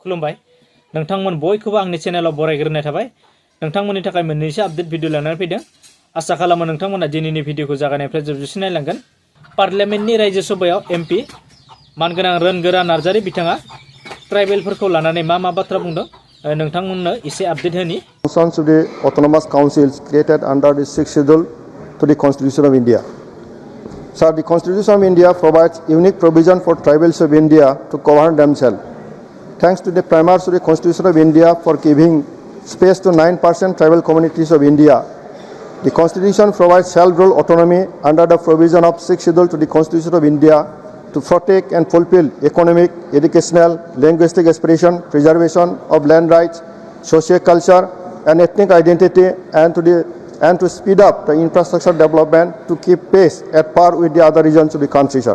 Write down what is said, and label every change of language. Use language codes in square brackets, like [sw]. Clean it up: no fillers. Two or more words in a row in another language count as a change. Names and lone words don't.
[brx] खुलुमबाय नोंथांमोन बयखौबो आंनि चेनेलाव बरायग्रोनाय थाबाय नोंथांमोननि थाखाय मोननैसो [en] update video [brx] लानानै फैदों आसा खालामो नोंथांमोना दिनैनि भिडिअखौ जागायनायनिफ्राय जोबजासिम नायलांगोन पार्लियामेन्टनि राज्यो सभायाव एमपि मानगोनां रोनगोरा नार्जारी बिथाङा ट्राइबेलफोरखौ लानानै मा बाथ्रा बुंदों नोंथांमोननो एसे आपडेट होनि [en] Functions of the autonomous councils created under the 6th schedule to the Constitution of India. Sir, the Constitution of India provides unique provision for tribals of India to govern themselves. Thanks to the primaries of the Constitution of India for giving space to 9% tribal communities of India, the Constitution provides self-rule autonomy under the provision of 6th schedule to the Constitution of India to protect and fulfill economic, educational, linguistic aspiration, preservation of land rights, socio-culture and ethnic identity, and to speed up the infrastructure development to keep pace at par with the other regions of the country, sir.